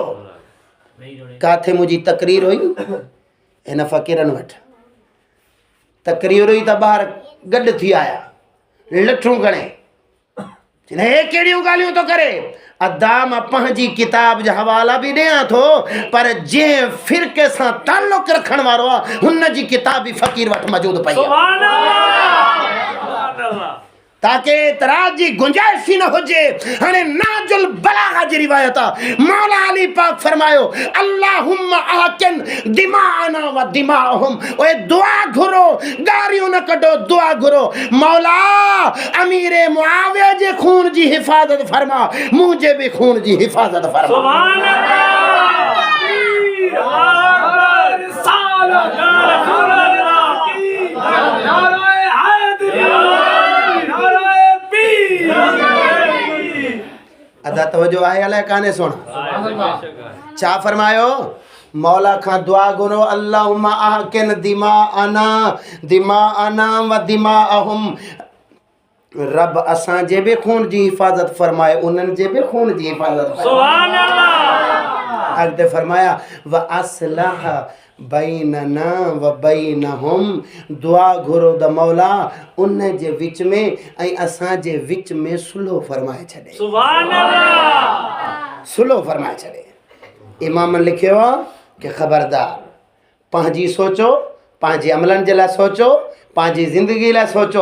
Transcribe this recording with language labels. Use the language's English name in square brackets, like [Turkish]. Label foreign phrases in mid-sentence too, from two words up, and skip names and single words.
[Sindhi] काथे मुंहिंजी तकरीर हुई हिन फ़क़ीरनि वटि तकरीर हुई त ॿार गॾु थी आया लठूं खणे हे कहिड़ियूं ॻाल्हियूं थो करे अदा मां पंहिंजी किताब जा हवाला बि ॾियां थो पर जंहिं फ़िरके सां ताल्लुक़ रखण वारो आहे हुन जी किताब बि फ़क़ीर वटि मौजूदु पई आहे। [Arabic] سبحان الله۔ سبحان الله. [Sindhi] ताकि एतराज जी गुंजाइश ही न हुजे। हाणे नाजुल बलागा जी रिवायत आहे, मौला अली पाक फरमायो [Arabic] اللهم احقن دماءنا ودماءهم, [Sindhi] ओए दुआ घुरो, गारियूं न कढो, दुआ घुरो, मौला अमीरे मुआविया जे खून जी हिफाजत फरमा, मुंहिंजे बि खून जी हिफाजत फरमा। [Arabic] سبحان الله, [Urdu] اللہ رسالت رسول اللہ کی، نعرۂ حیدری, [Sindhi] अदा तवज्जो आहे अलाए काने सुन छा फरमायो, मौला खां दुआ घुरो [Arabic] اللهم احقن دماءنا ودماءهم, [Sindhi] रब असांजे बि खून जी हिफ़ाज़त फरमाए, उन्हनि जे बि खून जी हिफ़ाज़त फरमाए। [Arabic] سبحان الله. [Sindhi] अॻिते फरमाया [Arabic] وأصلح بيننا وبينهم, [Sindhi] दुआ घुरो द मौला उन जे विच में ऐं असांजे विच में सुलो फरमाए छॾे। [Arabic] سبحان الله. [Sindhi] सुलो फरमाए छॾे। इमाम लिखियो आहे कि ख़बरदार पंहिंजी सोचो, पंहिंजे अमलनि जे लाइ सोचो, पंहिंजी ज़िंदगी लाइ सोचो।